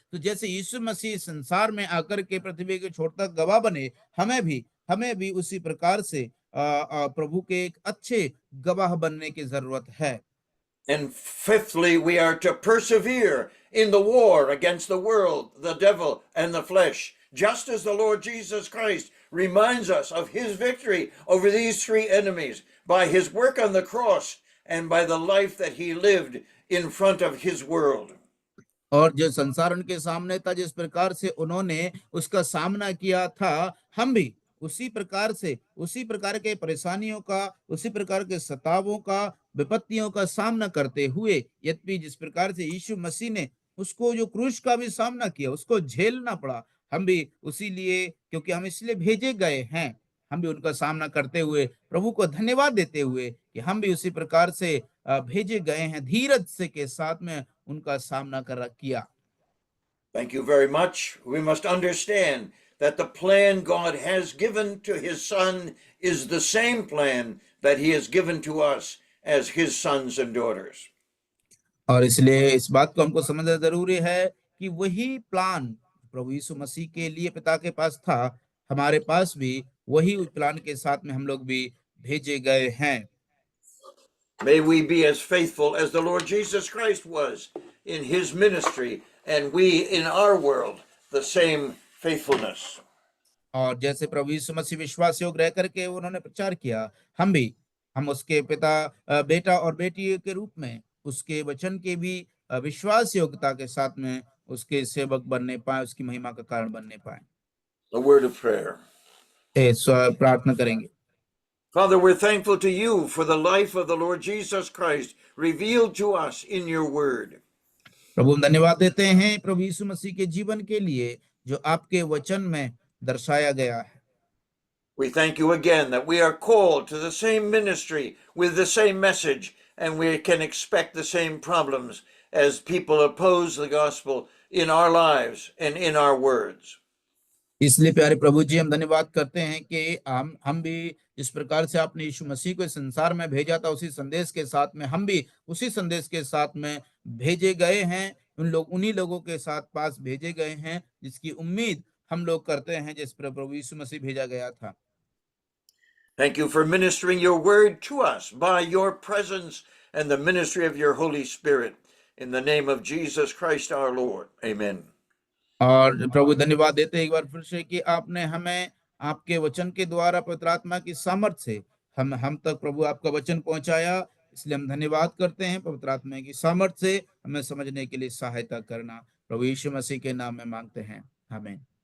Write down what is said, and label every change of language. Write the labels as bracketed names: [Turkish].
[Hindi] तो जैसे यीशु मसीह संसार में आकर के पृथ्वी के छोर तक गवाह बने, हमें भी उसी प्रकार से प्रभु के एक अच्छे गवाह बनने की जरूरत है। [English] And fifthly, we are to persevere in the war against the world, the devil, and the flesh, just as the Lord Jesus Christ reminds us of his victory over these 3 enemies by his work on the cross and by the life that he lived in front of his world. [Hindi] और जो संसार उनके सामने था, जिस प्रकार से उन्होंने उसका सामना किया था, हम भी उसी प्रकार के परेशानियों का, उसी प्रकार के सतावों का, विपत्तियों का सामना करते हुए, यद्यपि जिस प्रकार से यीशु मसीह ने उसको जो क्रूस का भी सामना किया, उसको झेलना पड़ा, हम भी उसी लिए, क्योंकि हम इसलिए भेजे गए हैं, हम भी उनका सामना करते हुए प्रभु को धन्यवाद देते हुए कि हम भी उसी प्रकार से भेजे गए हैं, धीरज से के साथ में उनका सामना किया। [English] Thank you very much. We must understand that the plan God has given to his son is the same plan that he has given to us as his sons and daughters. [Hindi] और इसलिए इस बात को हमको समझना जरूरी है कि वही प्लान प्रभु यीशु मसीह के लिए पिता के पास था, हमारे पास भी वही प्लान के साथ में हम लोग भी भेजे गए हैं। [English] May we be as faithful as the Lord Jesus Christ was in his ministry, and we in our world the same faithfulness. [Hindi] और जैसे प्रभु यीशु मसीह विश्वास योग्य रह करके उन्होंने प्रचार किया, हम उसके बेटा और बेटी के रूप में उसके वचन के भी विश्वास योग्यता के साथ में उसके सेवक बनने पाए, उसकी महिमा का कारण बनने पाए। [English] A word of prayer. [Hindi] प्रार्थना करेंगे। [English] Father, we're thankful to you for the life of the Lord Jesus Christ revealed to us in your word. [Hindi] प्रभु हम धन्यवाद देते हैं प्रभु यीशु मसीह के जीवन के लिए जो आपके वचन में दर्शाया गया है। [English] We thank you again that we are called to the same ministry with the same message, and we can expect the same problems as people oppose the gospel in our lives and in our words. [Hindi] इसलिए प्यारे प्रभु जी, हम धन्यवाद करते हैं कि हम भी जिस प्रकार से आपने यीशु मसीह को इस संसार में भेजा था, उसी संदेश के साथ में हम भी उसी संदेश के साथ में भेजे गए हैं, उन्हीं लोगों के साथ पास भेजे गए हैं जिसकी उम्मीद हम लोग करते हैं, जिस पर प्रभु यीशु मसीह भेजा गया था। [English] Thank you for ministering your word to us by your presence and the ministry of your Holy Spirit. In the name of Jesus Christ our Lord. Amen. [Hindi] और प्रभु धन्यवाद देते हैं एक बार फिर से कि आपने हमें आपके वचन के द्वारा पवित्र आत्मा की सामर्थ्य से हम तक प्रभु आपका वचन पहुंचाया। इसलिए हम धन्यवाद करते हैं, पवित्र आत्मा की सामर्थ्य से हमें समझने के लिए सहायता करना। प्रभु यीशु मसीह के नाम में मांगते हैं, आमीन।